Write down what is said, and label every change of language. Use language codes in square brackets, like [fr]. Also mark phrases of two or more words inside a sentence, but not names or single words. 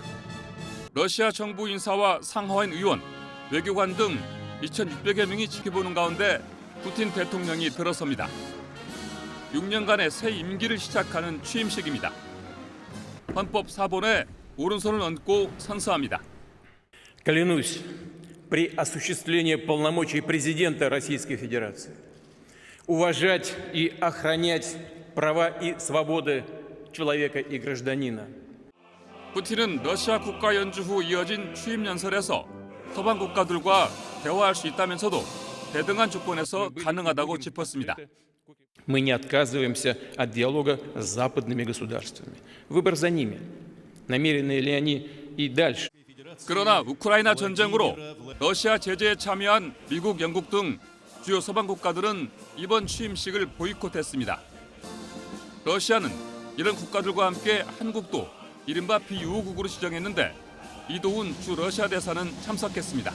[ko] 러시아 정부 인사와 상하원 의원, 외교관 등 2,600여 명이 지켜보는 가운데 푸틴 대통령이 들어섭니다. 6년간의 새 임기를 시작하는 취임식입니다. 헌법 사본에 오른손을 얹고 선서합니다. [ru] Клянусь при осуществлении полномочий президента Российской Федерации уважать и охранять права и свободы человека и гражданина. [ko] 푸틴은 러시아 국가 연주 후 이어진 취임 연설에서 서방 국가들과 대화할 수 있다면서도 대등한 조건에서 가능하다고 짚었습니다. [ru] Мы не отказываемся от диалога с западными государствами. Выбор за ними. намерены ли они и дальше. [ko] 그러나 우크라이나 전쟁으로 러시아 제재에 참여한 미국, 영국 등 주요 서방 국가들은 이번 취임식을 보이콧했습니다. 러시아는 이런 국가들과 함께 한국도 이른바 비우호국으로 지정했는데 이도훈 주 러시아 대사는 참석했습니다.